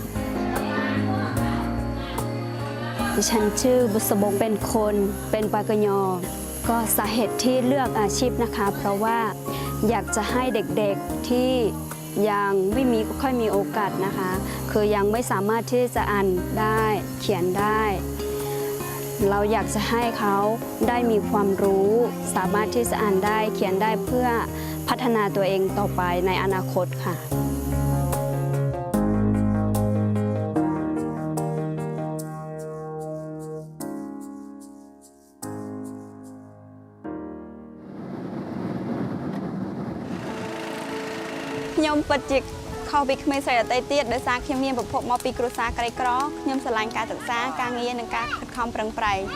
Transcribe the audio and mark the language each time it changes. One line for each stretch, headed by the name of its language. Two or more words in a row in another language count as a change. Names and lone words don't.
Thai: ดิฉันชื่อบุษบงเป็นคนเป็นปากยอก็สาเหตุที่เลือกอาชีพนะคะเพราะว่าอยากจะให้เด็กๆที่ยังไม่ค่อยมีโอกาสนะคะคือยังไม่สามารถที่จะอ่านได้เขียนได้เราอยากจะให้เขาได้มีความรู้สามารถที่จะอ่านได้เขียนได้เพื่อพัฒนาตัวเองต่อไปในอนาคตค่ะ
Khmer: ខ្ញុំពិតជាខុសពីក្មេងស្រីដទៃទៀតដោយសារខ្ញុំមានប្រភពមកពីគ្រួសារក្រីក្រខ្ញុំស្រឡាញ់ការសិក្សាការងារនិងការខិតខំប្រឹងប្រែង